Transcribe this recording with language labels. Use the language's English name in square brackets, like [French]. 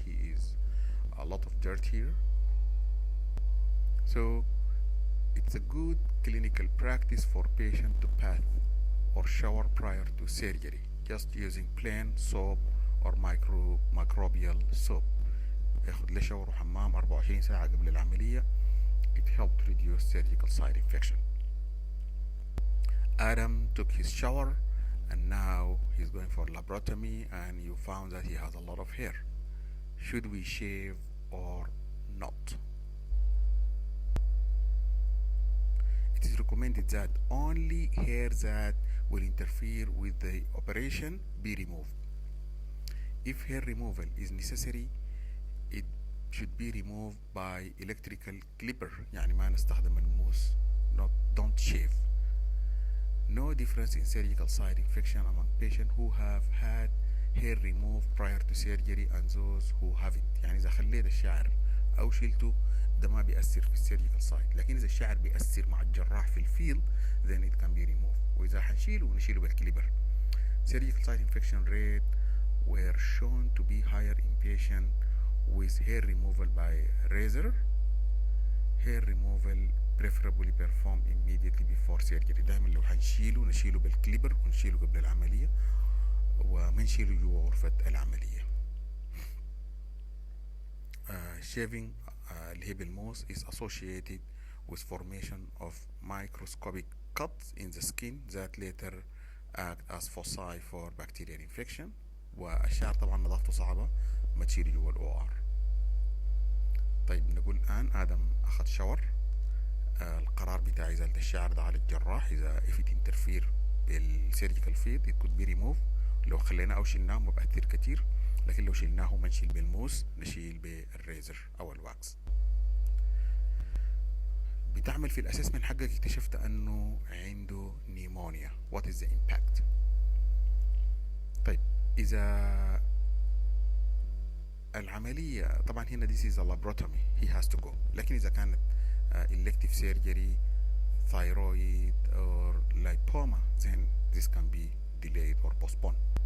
[English] He is a lot of dirt here. So it's a good clinical practice for patient to bath or shower prior to surgery, just using plain soap or microbial soap. [Arabic] ياخد له شاور وحمام 24 ساعة قبل العملية. [English] It helped reduce surgical site infection. Adam took his shower and now he's going for laparotomy, and you found that he has a lot of hair. Should we shave or not? It is recommended that only hair that will interfere with the operation be removed. If hair removal is necessary, it should be removed by electrical clipper. [Arabic] يعني ما نستخدم الموس. [English] Don't shave. No difference in surgical site infection among patients who have had hair removed prior to surgery and those who haven't. [Arabic] يعني إذا خليت الشعر أو شلته ده ما بيأثر في السيرجيكال سايت، لكن إذا الشعر بيأثر مع الجراح في الفيلد [English] then it can be removed. [Arabic] وإذا هنشيله نشيله بالكليبر. [English] Surgical site infection rate were shown to be higher in patients with hair removal by razor. Hair removal preferably performed immediately before surgery. [Arabic] دائما لو هنشيله نشيله بالكليبر ونشيله قبل العملية وما نشيله جوا غرفة العملية. [English] shaving [Arabic] اللي هي بالموس [English] is associated with formation of microscopic cuts in the skin that later act as foci for bacterial infection. [Arabic] والشعر طبعا نظافته صعبة، ما تشيل جوا الOR. طيب نقول الآن آدم أخذ شاور. القرار بتاع إزالة الشعر ده على الجراح. [English] إذا if it interfere بالسيرجيكال field it could be removed. [Arabic] لو خليناه أو شلناه ما بأثر كتير، لكن لو شلناه ما نشيل بالموس، نشيل بالريزر أو الواكس. بتعمل في الأسسمنت حقك، اكتشفت أنه عنده نيمونيا. [English] what is the impact؟ [Arabic] طيب إذا العملية طبعا هنا [English] this is a laparotomy he has to go، [Arabic] لكن إذا كانت [English] elective surgery thyroid or lipoma then this can be delayed or postponed.